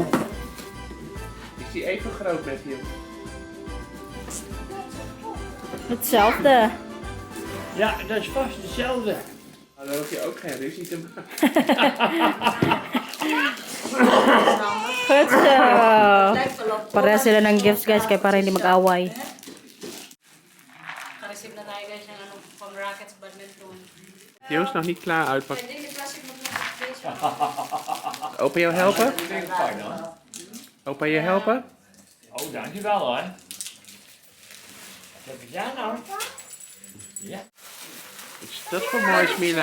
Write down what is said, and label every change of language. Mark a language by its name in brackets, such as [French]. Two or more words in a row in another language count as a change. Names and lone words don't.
[Dutch] Is die even groot, Matthew? Hetzelfde. Ja, dat is vast hetzelfde. Nou, dan hoef je ook geen ruzie te maken. Goed zo. [Filipino] Pareha sila ng [English] gifts guys, [Filipino] kaya para hindi mag-away. Naka-receive na tayo guys ng pang [English] rackets badminton. [Dutch] Joost, nog niet klaar uitpakken. Deze plastic moet nog deze. Opa jou helpen? Ik denk fijn hoor. Opa je helpen? Oh, dankjewel hoor. Wat heb je daar nou? Ja. Wat is dat voor moois, Mila?